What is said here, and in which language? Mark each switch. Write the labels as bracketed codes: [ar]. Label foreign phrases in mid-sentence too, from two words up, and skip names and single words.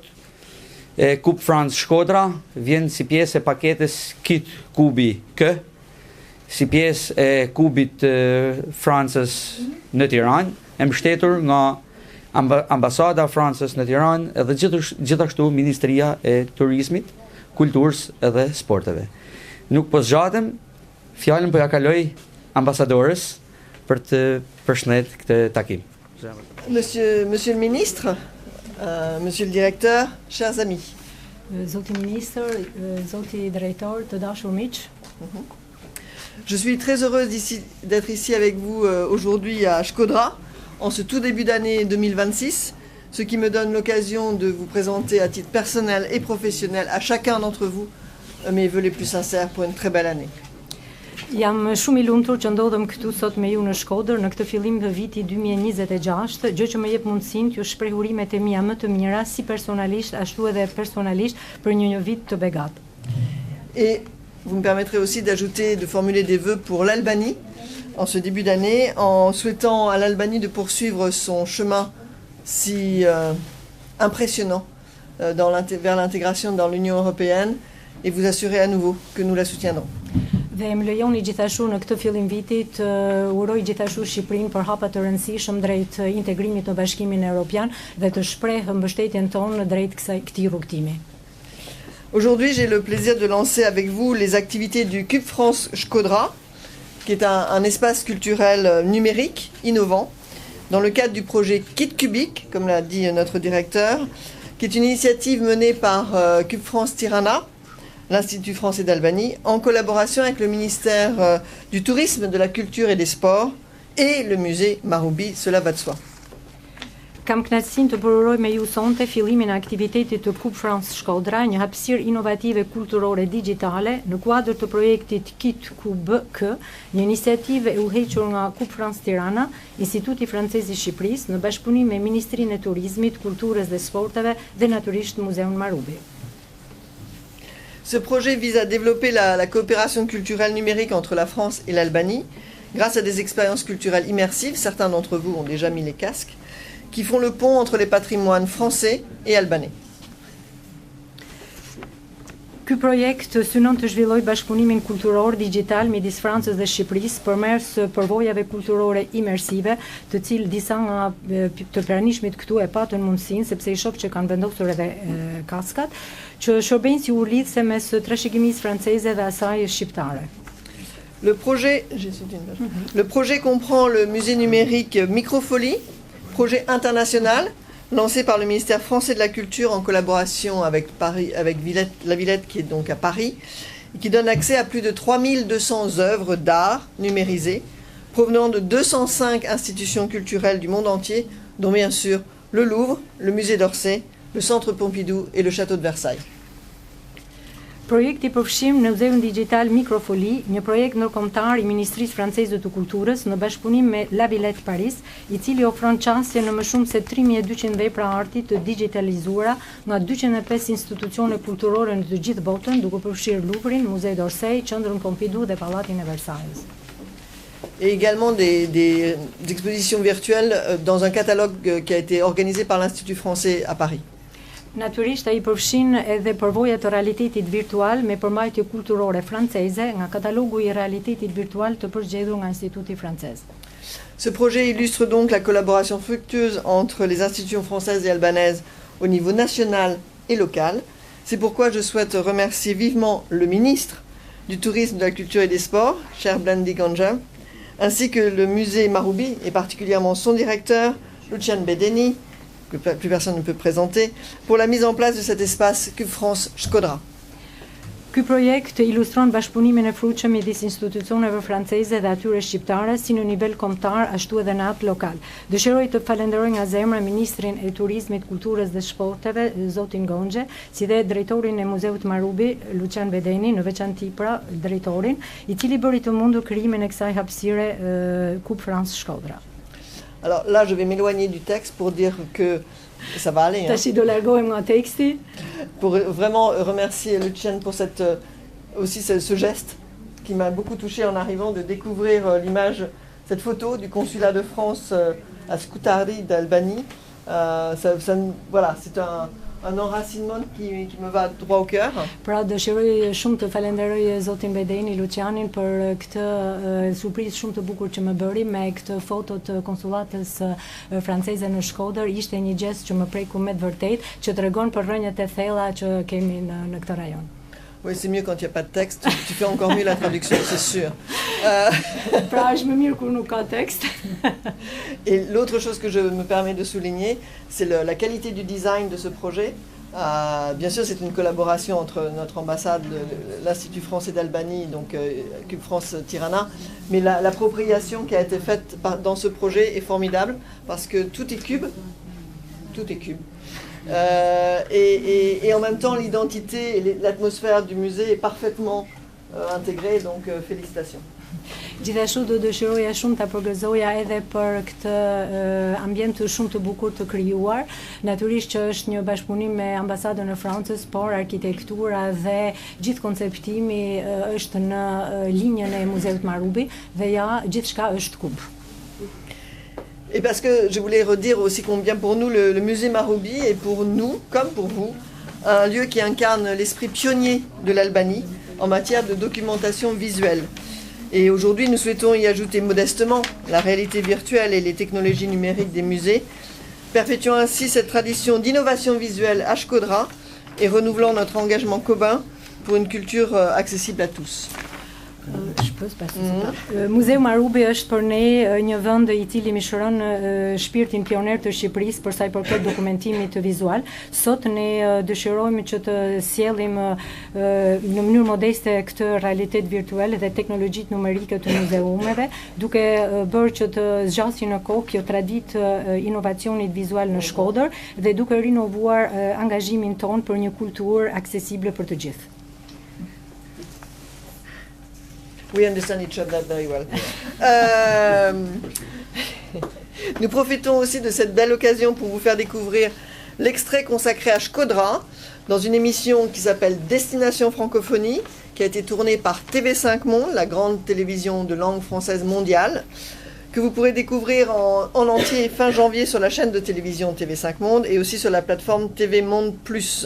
[sq] Kup France Shkodra vjen si pjesë e paketës Kit Kubi K, si pjesë e kubit Francës në Tiranë, e mbështetur nga Ambasada e Francës në Tiranë edhe gjithashtu Ministria e Turizmit, Kulturës edhe Sporteve. Nuk po zgjatem, fjalën po ja kaloj ambasadores për të përshëndet këtë takim. [fr] Monsieur le ministre, monsieur le directeur, chers amis. [sq] Zoti ministër, zoti drejtor, të dashur miq. [fr] Je suis très heureuse d'être ici avec vous aujourd'hui à Shkodra, en ce tout début d'année 2026, ce qui me donne l'occasion de vous présenter à titre personnel et professionnel à chacun d'entre vous mes vœux les plus sincères pour une très belle année. [sq] Jam shumë I lumtur që ndodhem këtu sot me ju në Shkodër në këtë fillim të vitit 2026, gjë që më jep mundësinë t'ju shpreh urimet e mia më të mira si personalisht ashtu edhe personalisht për një vit të begat. [fr] Et vous me permettrez aussi d'ajouter, de formuler des vœux pour l'Albanie en ce début d'année, en souhaitant à l'Albanie de poursuivre son chemin si impressionnant vers l'intégration dans l'Union européenne et vous assurer à nouveau que nous la soutiendrons. [sq] Dhe më lejoni gjithashtu në këtë fillim vitit uroj gjithashtu Shqipërinë për hapa të rëndësishëm drejt integrimit në Bashkimin Evropian dhe të shpreh mbështetjen tonë drejt këtij rrugtimi. [fr] Aujourd'hui, j'ai le plaisir de lancer avec vous les activités du Cube France Shkodra, qui est un espace culturel numérique innovant, dans le cadre du projet Kit Kubic, comme l'a dit notre directeur, qui est une initiative menée par Cube France Tirana, l'Institut français d'Albanie, en collaboration avec le ministère du Tourisme, de la Culture et des Sports et le musée Marubi, cela va de soi. [sq] Kam kënaqësinë të përuroj me ju sonte fillimin e aktivitetit të Cube France Shkodra, një hapësirë inovative kulturore digjitale në kuadër të projektit Kit Kubic, një iniciativë e udhëhequr nga Cube France Tirana, Instituti Francez I Shqipërisë në bashkëpunim me Ministrinë e Turizmit, Kulturës dhe Sporteve dhe natyrisht Muzeun Marubi. [fr] Ce projet vise à développer la coopération culturelle numérique entre la France et l'Albanie grâce à des expériences culturelles immersives, certains d'entre vous ont déjà mis les casques, qui font le pont entre les patrimoines français et albanais. [sq] Ky projekt synon të zhvillojë bashkëpunimin kulturor digjital midis Francës dhe Shqipërisë përmes përvojave kulturore imersive, të cilë disa nga të pranishmit këtu e patën mundësinë, sepse I shoh që kanë vendosur edhe kaskat, që shërbejnë si urlidhse mes trashëgimisë franceze dhe asaj shqiptare. [fr] Le projet comprend le musée numérique Microfolie, projet international lancé par le ministère français de la Culture en collaboration avec La Villette qui est donc à Paris, et qui donne accès à plus de 3200 œuvres d'art numérisées provenant de 205 institutions culturelles du monde entier, dont bien sûr le Louvre, le musée d'Orsay, le Centre Pompidou et le Château de Versailles. [sq] Projekti përfshim në Muzeun Digjital Microfolie, një projekt ndërkombëtar I Ministrisë Franceze të Kulturës në bashkëpunim me La Villette Paris, I cili ofron çastje në më shumë se 3200 vepra arti të digitalizuara nga 205 institucione kulturore në të gjithë botën, duke përfshirë Louvrin, Musée d'Orsay, Qendrën Pompidou dhe Pallatin e Versailles. [fr] Et également des expositions virtuelles dans un catalogue qui a été organisé par l'Institut français à Paris. [sq] Natyrisht ai përfshin edhe përvoja të realitetit virtual me përmbajtje kulturore franceze nga katalogu I realitetit virtual të përgjedhur nga Instituti francez. [fr] Ce projet illustre donc la collaboration fructueuse entre les institutions françaises et albanaises au niveau national et local. C'est pourquoi je souhaite remercier vivement le ministre du Tourisme, de la Culture et des Sports, cher Blandi Ganja, ainsi que le musée Marubi et particulièrement son directeur, Lucian Bedeni, que plus personne ne peut présenter, pour la mise en place de cet espace Cube France Shkodra. [sq] Ky projekt ilustron bashkëpunimin e frutshëm midis institucioneve franceze dhe atyre shqiptare si në nivel kombëtar ashtu edhe në atë lokal. Dëshiroj të falenderoj nga zemra Ministrin e Turizmit, Kulturës dhe Shporteve, zotin Gonxhe, si dhe drejtorin e Muzeut Marubi, Lucian Bedeni, në veçanti pra drejtorin, i cili bëri të mundur krijimin e kësaj hapësire Coupe France Shkodra. [fr] Alors là, je vais m'éloigner du texte pour dire que ça va aller. [sq] Tashi do largohem nga teksti. [fr] Pour vraiment remercier Lucian pour aussi ce geste qui m'a beaucoup touchée en arrivant, de découvrir cette photo du consulat de France à Scutari d'Albanie. Voilà, c'est un enracinement qui me va droit au cœur. [sq] Pra dëshiroj shumë të falenderoj zotin Bedeni, Lucianin për këtë surprizë shumë të bukur që më bëri me këtë foto të konsullatës franceze në Shkodër. Ishte një gjest që më preku me të vërtet, që tregon për rrënjët e thella që kemi në këtë rajon. [fr] Oui, c'est mieux quand il n'y a pas de texte. Tu fais encore mieux la traduction, c'est sûr. [sq] Pra është më mirë kur nuk ka texte. [fr] Et l'autre chose que je me permets de souligner, c'est la qualité du design de ce projet. Bien sûr, c'est une collaboration entre notre ambassade, l'Institut français d'Albanie, donc Cube France Tirana, mais l'appropriation qui a été faite dans ce projet est formidable parce que tout est cube. Tout est cube. Et en même temps, l'identité et l'atmosphère du musée est parfaitement intégrée, donc félicitations. [sq] Gjithashtu do dëshiroja shumë ta përgëzoja edhe për këtë ambient shumë të bukur të krijuar. Natyrisht që është një bashkëpunim me ambasadën e Francës, por arkitektura dhe gjithë konceptimi është në linjën e Muzeut Marubi dhe ja gjithçka është kub. [fr] Et parce que je voulais redire aussi combien pour nous le musée Marubi est pour nous, comme pour vous, un lieu qui incarne l'esprit pionnier de l'Albanie en matière de documentation visuelle. Et aujourd'hui, nous souhaitons y ajouter modestement la réalité virtuelle et les technologies numériques des musées, perpétuant ainsi cette tradition d'innovation visuelle à Shkodra et renouvelant notre engagement commun pour une culture accessible à tous. [sq] Muzeu Marubi është për ne një vend i cili mishëron shpirtin pioner të Shqipërisë për sa i përket dokumentimit të vizual. Sot ne dëshirojmë që të sjellim në mënyrë modeste këtë realitet virtual dhe teknologjitë numerike të muzeumeve, duke bërë që të zgjasë në kohë kjo traditë inovacionit vizual në Shkodër dhe duke rinovuar angazhimin ton për një kulturë aksesible për të gjithë. [en] We understand each other very well. [fr] Nous profitons aussi de cette belle occasion pour vous faire découvrir l'extrait consacré à Shkodra dans une émission qui s'appelle Destination Francophonie, qui a été tournée par TV5 Monde, la grande télévision de langue française mondiale, que vous pourrez découvrir en entier fin janvier sur la chaîne de télévision TV5 Monde et aussi sur la plateforme TV Monde Plus.